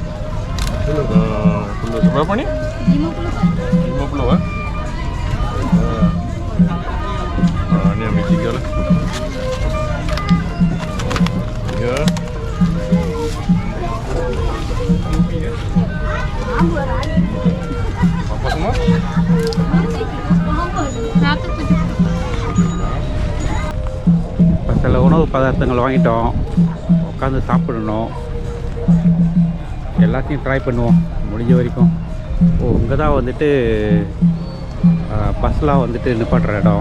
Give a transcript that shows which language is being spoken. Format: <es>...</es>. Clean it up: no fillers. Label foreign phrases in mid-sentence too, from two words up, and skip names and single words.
<id>Perlu seberapa nih? 50 kan? 50 Ini ambil 3 lah. Ya. Apa semua?</id> <ta>இப்போ சில உணவு பதார்த்தங்கள் வாங்கிட்டோம், உட்காந்து சாப்பிடணும். எல்லாத்தையும் ட்ரை பண்ணுவோம் முடிஞ்ச வரைக்கும். இங்கே தான் வந்துட்டு பஸ்லாம் வந்துட்டு நிப்பாட்டுற இடம்.</ta>